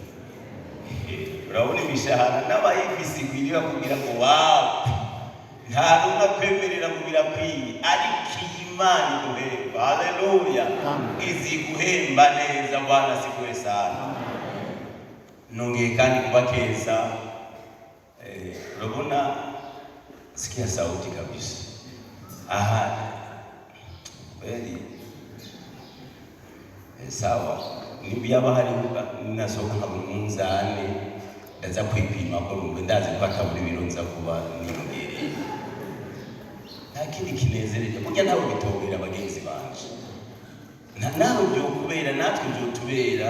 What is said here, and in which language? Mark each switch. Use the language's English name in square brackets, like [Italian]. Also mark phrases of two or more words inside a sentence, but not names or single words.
[Kinyarwanda] Urabona imishahara n'abayifisi ikwiriye kugira ngo wawe nta n'umwe akwemerera ngo birakwiye, ariko iyi Imana iguhemba. Haleluya. Izi guhemba neza. [Swahili] Bwana sifiwe sana. [Kinyarwanda] Nongeye kandi kubakeza. [Swahili] Urabona sikia sauti kabisa. Aha kweli sawa. [Kinyarwanda] Nibiyaba hari nasohoka nkabura umunzane ndaza kwipima ko numve ndazi ko atabura ibiro nza kuba niyongereye. Nta kindi kinezereje burya ntawe bitobera abagenzi banje. Nawe byo kubera natwe byo tubera.